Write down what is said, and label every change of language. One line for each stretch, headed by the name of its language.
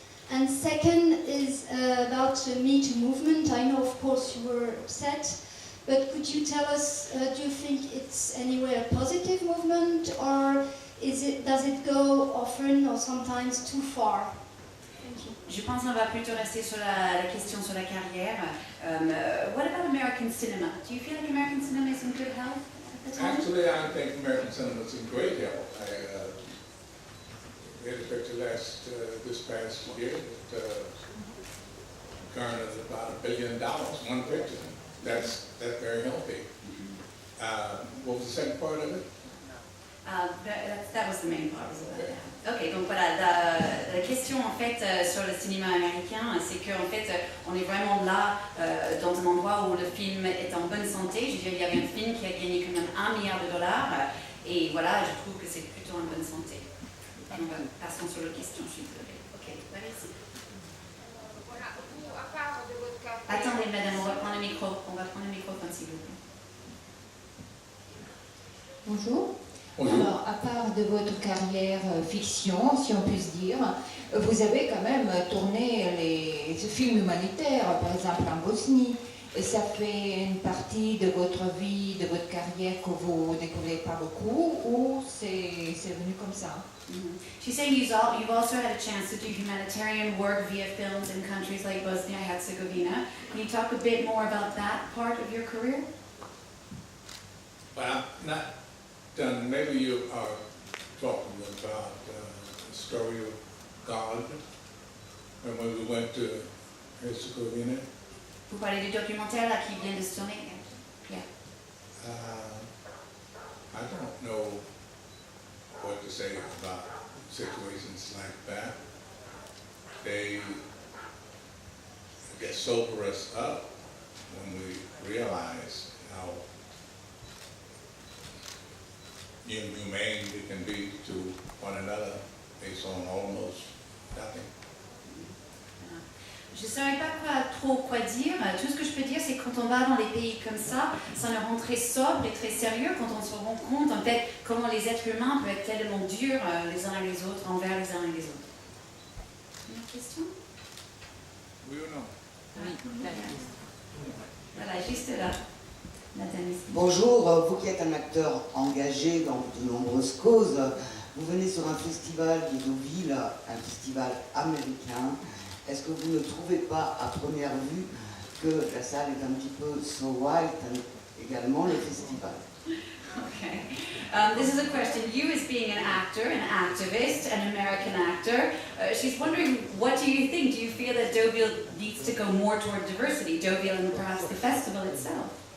English: And second is about the Me Too movement. I know, of course, you were upset, but could you tell us, do you think it's anyway a positive movement, or does it go often or sometimes too far? Thank you.
French: Je pense qu'on va plutôt rester sur la question sur la carrière.
English: What about American cinema? Do you feel like American cinema is in good health at the time? actually, I think American cinema is in great health. We had a picture this past year that garnered about $1 billion, one picture. That's very healthy. What was the second part of it? That was the main part.
French: Ok, donc voilà, la question en fait sur le cinéma américain, c'est qu'en fait on est vraiment là dans un endroit où le film est en bonne santé. Je veux dire, il y avait un film qui a gagné quand même $1 milliard et voilà, je trouve que c'est plutôt en bonne santé. Et on va passer sur l'autre question, s'il vous plaît. Ok, voilà ici. Voilà, vous, à part de votre carrière... Attendez, madame, on va prendre le microphone, s'il vous plaît. Bonjour. Bonjour. Alors, à part de votre carrière fiction, si on puisse dire, vous avez quand même tourné les films humanitaires, par exemple en Bosnie, Et ça fait une partie de votre vie, de votre carrière que vous découvrez pas beaucoup, ou c'est venu comme ça?
English: She's saying you've also had a chance to do humanitarian work via films in countries like Bosnia and Herzegovina. Can you talk a bit more about that part of your career? Well, not done. Maybe you are talking about the story of God, and when we went to Herzegovina.
French: Vous parlez du documentaire là qui vient de se tourner.
English: Yeah. I don't know what to say about situations like that. They, I guess, sober us up when we realize how inhumane we can be to one another based on almost nothing.
French: Je ne saurais pas quoi dire. Tout ce que je peux dire, c'est que quand on va dans les pays comme ça nous rend très sobre et très sérieux quand on se rend compte, en fait, comment les êtres humains peuvent être tellement durs les uns les autres, envers les uns et les autres. Une autre question? Oui ou non? Oui. Voilà, juste là. Nathalie. Bonjour, vous qui êtes un acteur engagé dans de nombreuses causes, vous venez sur un festival de Deauville, un festival américain. Est-ce que vous ne trouvez pas à première vue que la salle est un petit peu
English: so white,
French: également le festival?
English: Okay. This is a question. You as being an actor, an activist, an American actor, she's wondering, what do you think? Do you feel that Deauville needs to go more toward diversity, Deauville and perhaps the festival itself?